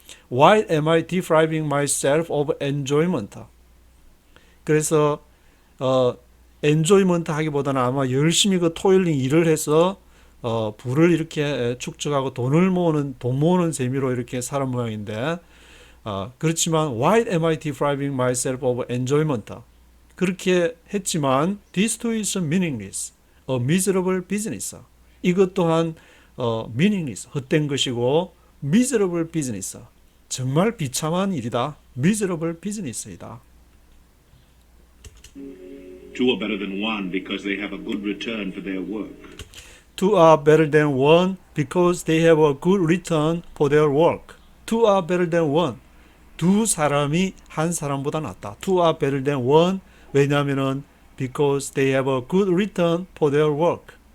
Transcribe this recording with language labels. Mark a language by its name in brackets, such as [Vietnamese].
[English] Why am I depriving myself of enjoyment? [Korean] 그래서 enjoyment 하기보다는 아마 열심히 그 토일링 일을 해서 부를 이렇게 축적하고 돈 모으는 재미로 이렇게 살은 모양인데, 그렇지만 [English] why am I depriving myself of enjoyment? [Korean] 그렇게 했지만 [English] this too is meaningless, a miserable business. [Korean] 이것 또한 meaningless, 헛된 것이고 [English] miserable business, [Korean] 정말 비참한 일이다. [English] miserable business이다. Two are better than one because they have a good return for their work. Two are better than one because they have a good return for their work. Two are better than one. [Korean] 두 사람이 한 사람보다 낫다. [English] Two are better than one. [Korean] 왜냐하면은 [English] because they have a good return for their work.